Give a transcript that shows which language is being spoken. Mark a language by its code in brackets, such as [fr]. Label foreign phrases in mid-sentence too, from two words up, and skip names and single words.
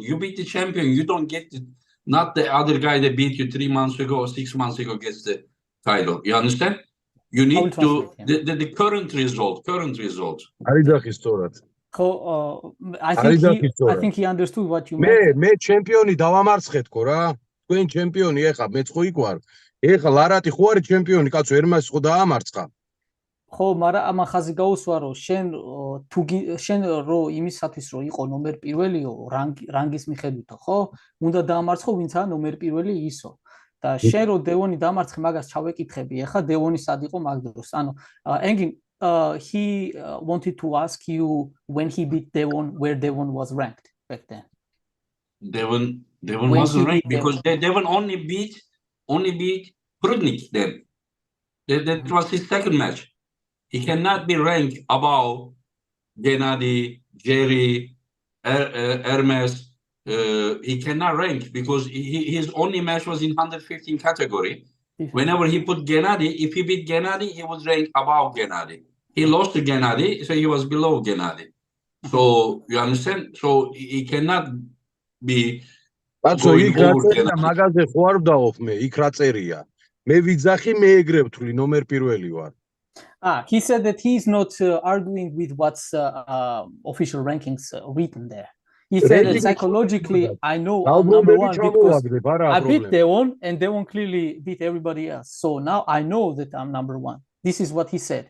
[en] You beat the champion, you don't get not the other guy that beat you 3 months ago or 6 months ago gets the title. You understand? You need to the current result. I think he understood what you meant. [ka] მე ჩემპიონი დავამარცხეთქო რა. თქვენ ჩემპიონი ეხა მეც ხო იქ ვარ. ეხა ლარატი ხო არის ჩემპიონი, კაცო, ερμასი ხო დაამარცხა. ხო, მაგრამ ამ ხაზი გაუსვა რომ შენ რო იმისათვის რომ იყო ნომერ პირველიო რანგის მიხედვითო, ხო? უნდა დაამარცხო ვინცაა ნომერ პირველი ისო. და შენ რო დევონი დამარცხე, მაგას ჩავეკითხები. ეხა დევონი სად იყო მაგ დროს? [en] ანუ Engin, he wanted to ask you when he beat Devon, where Devon was ranked back then. Devon wasn't ranked because Devon only beat Prudnik then. That was his second match. He cannot be ranked above Genadi, Jerry, Hermes. He cannot rank because his only match was in 115 category. Whenever he put Genadi, if he beat Genadi, he was ranked above Genadi. He lost to Genadi, so he was below Genadi. So you understand? So he cannot be [ka] კაცო, [en] going [ka] იქ რა [en] over [ka] წერია, [en] Genadi. [ka] მაგაზე ხო არ ვდაოხ მე, იქ რა წერია. მე ვიძახი, მე ეგრე ვთვლი, ნომერ პირველი ვარ. [en] He said that he's not arguing with what's official rankings written there. He said that psychologically, I know I'm number one because I beat Devon, and Devon clearly beat everybody else. So now I know that I'm number one. This is what he said.